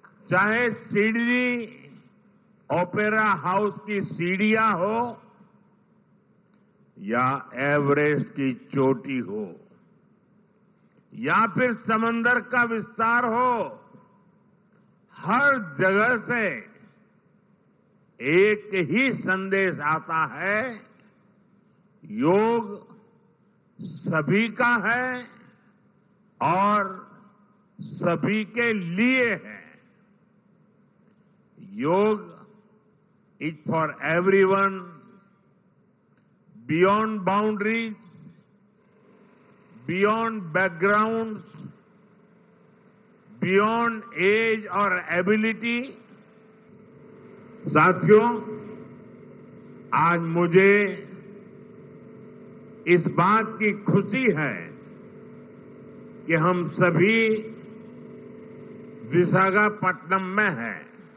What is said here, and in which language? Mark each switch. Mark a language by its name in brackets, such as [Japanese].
[Hindi] चाहे Sydney opera house की सीढ़ियां हो या एवरेस्ट की चोटी हो या फिर समंदर का विस्तार हो, हर जगह से एक ही संदेश आता है, योग सभी का है और सभी के लिए है। [English] Yoga is for everyone, beyond boundaries, beyond backgrounds, beyond age or ability। [Hindi] साथियों, आज मुझे इस बात की खुशी है कि हम सभी विशाखापट्टनम में हैं।